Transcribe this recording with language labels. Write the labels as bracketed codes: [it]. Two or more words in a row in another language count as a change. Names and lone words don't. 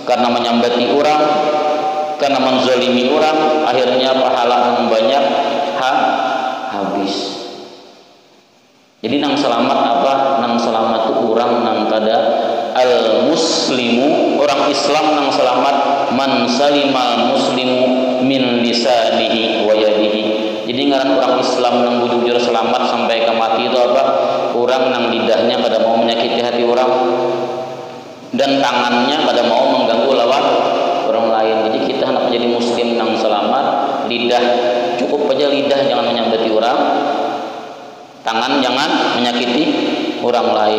[bjn] karena menyambati orang, karena menzalimi orang, akhirnya pahala yang banyak habis. Jadi nang selamat apa? Nang selamat tu orang nang kada [ar] المسلمو, [bjn] orang Islam nang selamat [ar] من سلم المسلمو من لسانه ويده. [bjn] Jadi ngaran orang Islam nang bujur selamat sampai ke mati itu apa? Orang nang lidahnya kada mau menyakiti hati orang dan tangannya kada mau mengganggu lawan orang lain. Jadi kita hendak menjadi muslim nang selamat, lidah cukup aja lidah jangan menyambati orang, tangan jangan menyakiti orang lain.